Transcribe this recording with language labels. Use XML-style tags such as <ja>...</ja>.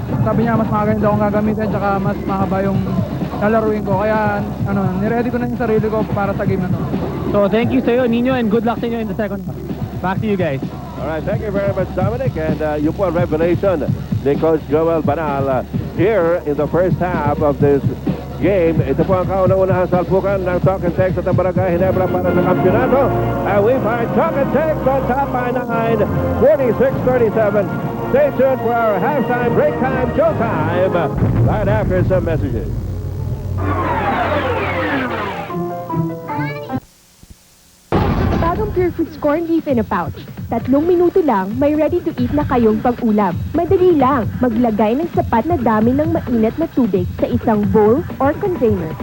<tl>Sabi niya mas maganda akong gagamitin tsaka mas mahaba yung lalaruin ko. Kaya niready ko na yung sarili ko para sa game na to.</tl> <en>So thank you sa'yo, Nino, and good luck sa inyo in the second half. Back to you guys. All right, thank you very much, Dominic. And</en> <tl>yung po ang</tl> <en>revelation ni Coach Joel Banal here in the first half of this game.</en> <tl>Ito po ang kaunang-unahang salpukan ng Talk and Text at ang Barangay Ginebra para sa kampyonato.</tl> <en>And we find Talk and Text on top by 9, 46-37. Stay tuned for our halftime, break time, showtime, right after some messages.</en> <tl>Bagong</tl> <en>Pure Foods corned beef in a pouch.</en> <tl>3 minuto lang, may ready-to-eat na kayong pang-ulam. Madali lang, maglagay ng sapat na dami ng mainit na tubig sa isang bowl or container.</tl>